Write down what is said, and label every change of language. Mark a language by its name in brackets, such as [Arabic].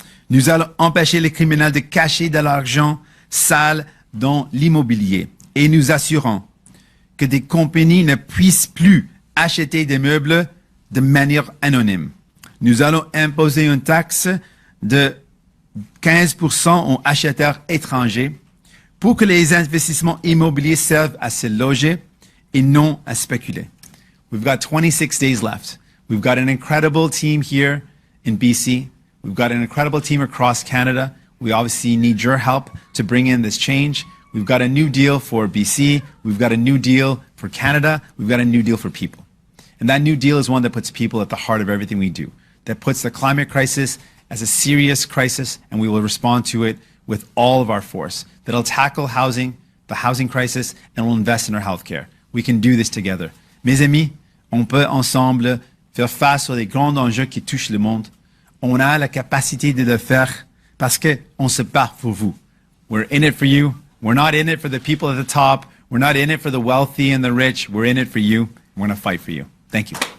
[French] Nous allons empêcher les criminels de cacher de l'argent sale dans l'immobilier et nous assurons que des compagnies ne puissent plus acheter des meubles de manière anonyme. Nous allons imposer une taxe de 15% aux acheteurs étrangers pour que les investissements immobiliers servent à se loger et non à spéculer. [English] We've got 26 days left. We've got an incredible team here in BC. We've got an incredible team across Canada. We obviously need your help to bring in this change. We've got a new deal for BC. We've got a new deal for Canada. We've got a new deal for people. And that new deal is one that puts people at the heart of everything we do, that puts the climate crisis as a serious crisis, and we will respond to it with all of our force, that'll tackle housing, the housing crisis, and will invest in our healthcare. We can do this together. [French] Mes amis, on peut ensemble faire face aux grands enjeux qui touchent le monde. On a la capacité de le faire parce qu'on se bat pour vous. [English] We're in it for you. We're not in it for the people at the top. We're not in it for the wealthy and the rich. We're in it for you. We're going to fight for you. Thank you.